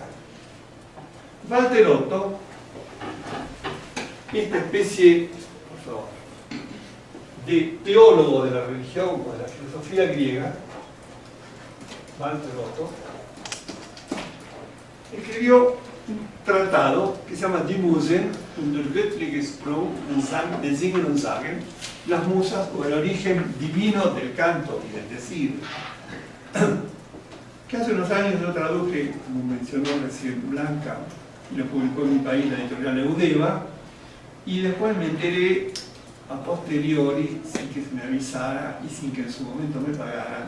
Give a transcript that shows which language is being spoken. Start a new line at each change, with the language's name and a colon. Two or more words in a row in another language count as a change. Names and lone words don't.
Spanish: Walter Otto, esta especie, por favor, de teólogo de la religión o de la filosofía griega, Walter Otto, escribió un tratado que se llama Die Musen und der göttliche Sprung des Singen und Sagen, las musas o el origen divino del canto y del decir, que hace unos años yo traduje, como mencionó recién Blanca, y lo publicó en mi país, la editorial Eudeva, y después me enteré a posteriori, sin que se me avisara y sin que en su momento me pagaran.